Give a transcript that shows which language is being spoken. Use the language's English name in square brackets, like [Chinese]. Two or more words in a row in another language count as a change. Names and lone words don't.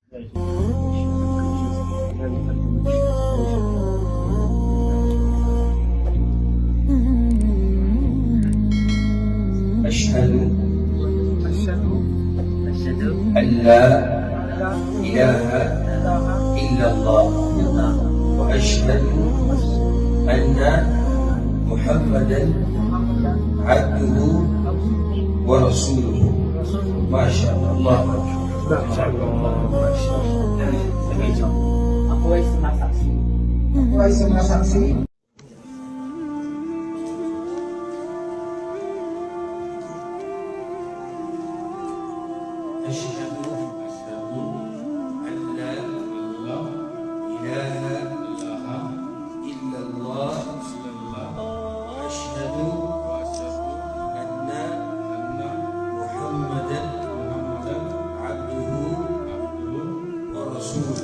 [Arabic] أشهد أن لا إله إلا الله وأشهد أن محمدا عبده ورسوله. ما شاء الله. الله [Filipino] Ako ay sumasaksi. Ako ay sumasaksi. [Arabic] أشهد أن لا إله إلا الله وأشهد أن محمدا عبده ورسوله.